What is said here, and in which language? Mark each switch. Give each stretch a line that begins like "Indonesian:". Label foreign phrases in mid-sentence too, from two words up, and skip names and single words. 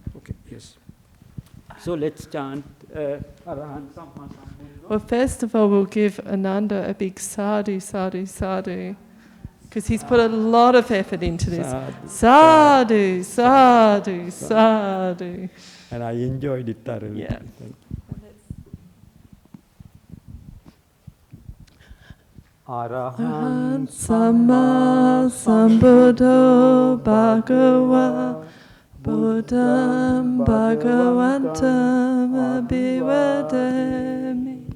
English: Okay, yes. So let's chant
Pali: Arahant Samma Sambuddha.
English: Well, first of all, we'll give Ananda a big
Pali: sadhu, sadhu, sadhu.
English: Because he's put a lot of effort into this.
Pali: Sadhu, sadhu, sadhu.
English: And I enjoyed it thoroughly. Yeah.
Pali: Arahant Samma Sambuddho Bhagava Buddham Bhagavantam Abhivadami